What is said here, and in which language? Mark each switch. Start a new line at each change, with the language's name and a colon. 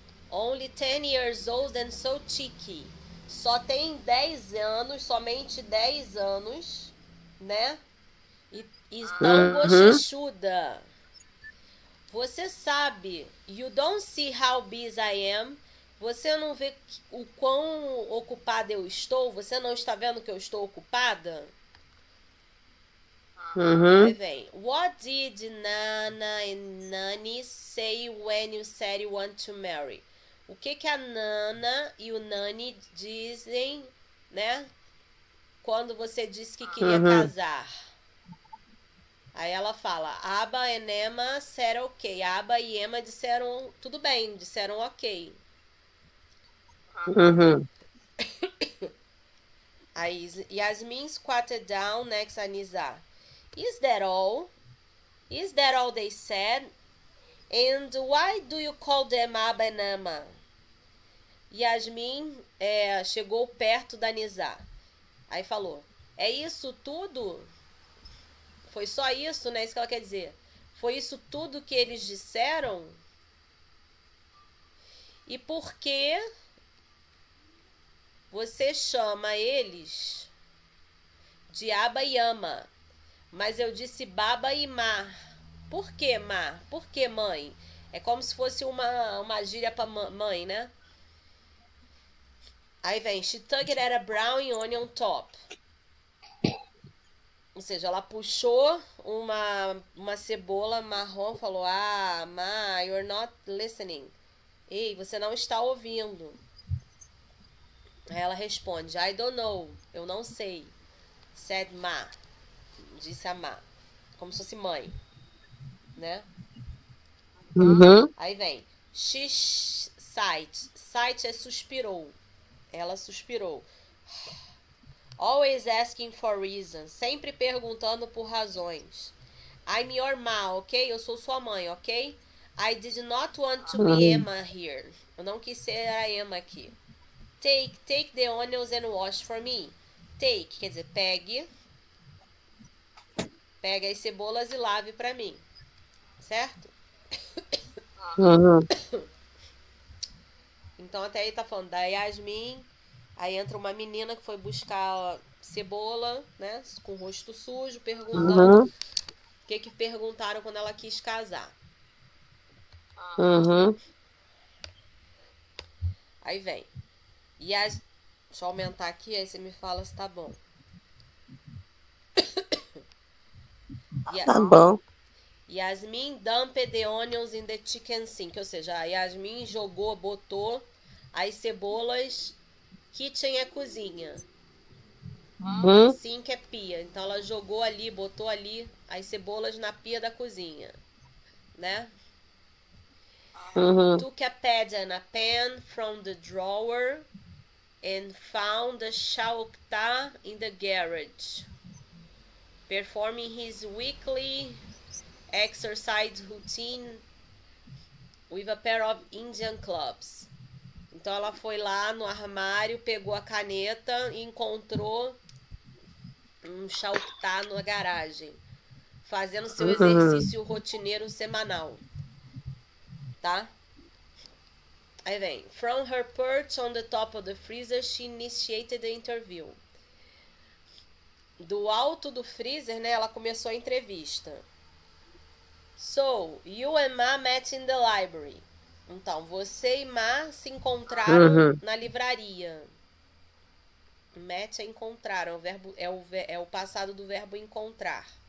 English: Only 10 years old and so cheeky.
Portuguese: Só tem 10 anos, somente 10 anos, né? E tão bochechuda. Você sabe,
English: you don't see how busy I am.
Portuguese: Você não vê o quão ocupada eu estou? Você não está vendo que eu estou ocupada? Aí Uhum.
English: vem, what did Nana and Nani say when you said you want to marry?
Portuguese: O que a Nana e o Nani dizem, né? Quando você disse que queria Uhum. casar. Aí ela fala, Aba e Emma
English: said ok.
Portuguese: Aba e Emma disseram tudo bem, disseram ok. Uhum.
English: Aí Yasmin squatted down next to Nizar. Is that all? Is that all they said? And why do you call them Aba and Emma?
Portuguese: Yasmin chegou perto da Nizar. Aí falou, é isso tudo? Foi só isso, né? Isso que ela quer dizer. Foi isso tudo que eles disseram? E por que você chama eles de Aba e Ama? Mas eu disse Baba e Mar. Por que Mar? Por que mãe? É como se fosse uma gíria pra mãe, né? Aí vem,
English: she tugged at a brown onion top.
Portuguese: Ou seja, ela puxou uma cebola marrom, falou, Ma,
English: you're not listening.
Portuguese: Ei, você não está ouvindo. Aí ela responde,
English: I don't know,
Portuguese: eu não sei.
English: Said Ma,
Portuguese: disse a Ma, como se fosse mãe, né? Uhum. Aí vem,
English: she sighed, sighed
Portuguese: é suspirou, ela suspirou.
English: Always asking for reasons,
Portuguese: sempre perguntando por razões.
English: I'm your ma, ok?
Portuguese: Eu sou sua mãe, ok?
English: I did not want to be Uhum. Emma here.
Portuguese: Eu não quis ser a Emma aqui.
English: Take the onions and wash for me. Take,
Portuguese: quer dizer, pegue as cebolas e lave pra mim. Certo? Uhum. Então até aí tá falando da Yasmin. Aí entra uma menina que foi buscar cebola, né? Com o rosto sujo, perguntando Uhum. o que perguntaram quando ela quis casar. Uhum. Aí vem. Deixa eu aumentar aqui, aí você me fala se tá bom. Tá bom.
English: Yasmin dumped the onions in the chicken sink.
Portuguese: Ou seja, a Yasmin botou as cebolas. Kitchen é cozinha. Uhum. Sink é pia. Então ela jogou ali, botou ali as cebolas na pia da cozinha. Né? Uhum.
English: Took a pad and a pen from the drawer and found the Shaukta in the garage. Performing his weekly exercise routine with a pair of Indian clubs.
Portuguese: Então ela foi lá no armário, pegou a caneta e encontrou um Shaukta na garagem, fazendo seu exercício rotineiro semanal, tá? Aí vem,
English: from her perch on the top of the freezer, she initiated the interview.
Portuguese: Do alto do freezer, né, ela começou a entrevista.
English: So, you and Ma met in the library.
Portuguese: Então, você e Ma se encontraram na livraria. Met é encontrar, é o passado do verbo encontrar.